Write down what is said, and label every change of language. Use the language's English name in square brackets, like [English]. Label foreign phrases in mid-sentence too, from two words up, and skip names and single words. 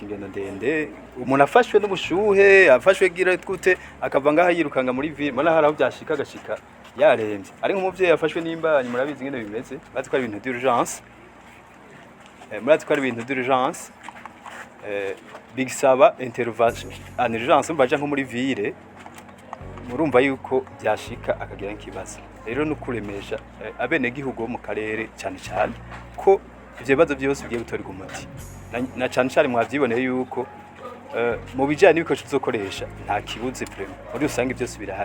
[Rundi] ingendo ndende, umuntu afashwe n'ubushuhe afashwe gira gute akava ngaha yirukanga muri ville, mara haraho byashika gashika yaremvye, ari nk'umuvyeyi afashwe n'imbanyi murabizi ngene bimeze, bazi ko ari ibintu [French] d'urgence, [Rundi] murazi ko ari ibintu [French] d'urgence [Rundi] bigisaba [French] intervention en urgence [Rundi] mbaje nko muri ville, murumva yuko byashika akagira nkibazo. Rero no kuremesha abenegihugu bo mu karere cyane cyane ko ivyo bibazo byose bigiye gutorerwa umuti, na cyane cyane mwavyiboneye yuko mu bijanye n'ibikoresho tuzokoresha nta kibuze vraiment, muri rusange byose birahari.